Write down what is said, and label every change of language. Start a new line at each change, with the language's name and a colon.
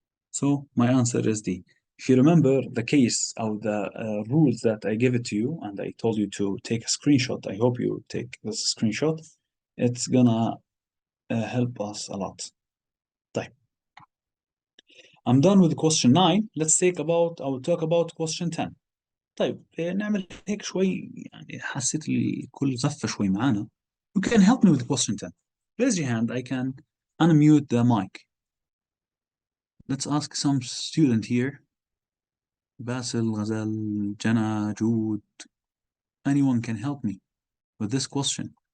English: So my answer is D. If you remember the case or the rules that I gave it to you and I told you to take a screenshot, I hope you take this screenshot. It's gonna help us a lot.
Arabic: طيب.
English: I'm done with question 9. Let's talk about question 10.
Arabic: طيب نعمل هيك شوي يعني حسيت الكل زف شوي معانا.
English: You can help me with question 10. Raise your hand. I can unmute the mic. Let's ask some student here. Basil, Ghazal, Jana, Jude. Anyone can help me with this question.